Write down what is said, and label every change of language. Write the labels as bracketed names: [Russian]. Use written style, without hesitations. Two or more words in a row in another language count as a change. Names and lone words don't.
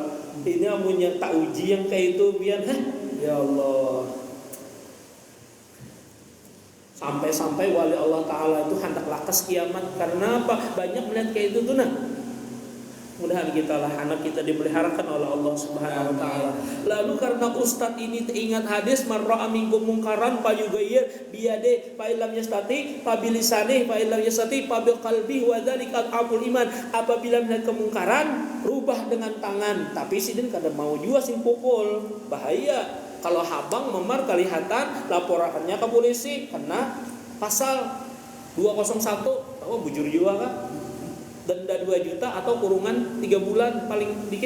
[Banjar] Ini amunnya tak uji yang kayak itu pian ya Allah. Sampai-sampai wali Allah Ta'ala itu hendak lakas kiamat. Karena apa? Banyak melihat kayak itu tuh nah. [Indonesian] Mudah-mudahan kita lah anak kita dipeliharakan oleh Allah Subhanahu Wa Ta'ala. Lalu karena ustadz ini teringat hadis [Arabic] من رأى منكم منكرا فليغيره بيده فإن لم يستطع فبلسانه فإن لم يستطع فبقلبه وذلك أضعف الإيمان. [Indonesian] Apabila melihat kemungkaran rubah dengan tangan. [Banjar] Tapi sidin kada mau juga sing pukul. Bahaya. Kalau habang memar kelihatan laporannya ke polisi kena pasal 201 tahu bujur jiwa kan denda 2 juta atau kurungan 3 bulan paling dikit.